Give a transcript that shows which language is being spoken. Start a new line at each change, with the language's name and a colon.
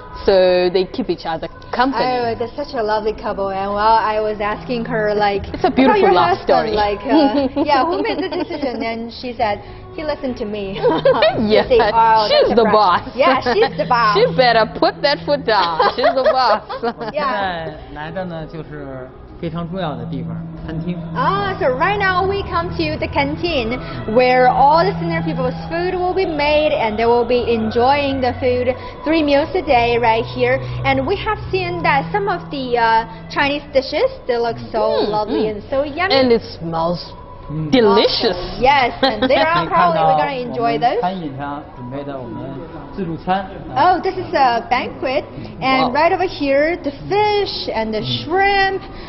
English: so they keep each other company. Oh, that's such a lovely couple. And while I was asking her, like, it's a beautiful love story. Like, yeah, who made the decision? And she said, he listened to me. Yeah, say, oh, she's the boss. Yeah, she's the boss. She better put that foot down. She's the boss. Yeah.
Chinese: 来的呢就是非常重要的地方，餐厅。
English: So right now we come to the canteen where all the senior people's food will be made and they will be enjoying the food 3 meals a day right here. And we have seen that some of the Chinese dishes, they look so lovely and so yummy. And it smells delicious. Awesome. Yes, and later on probably we're going to enjoy those.
Chinese: 餐饮上准备的我们自助餐。
English: Oh, this is a banquet, and right over here the fish and the shrimp.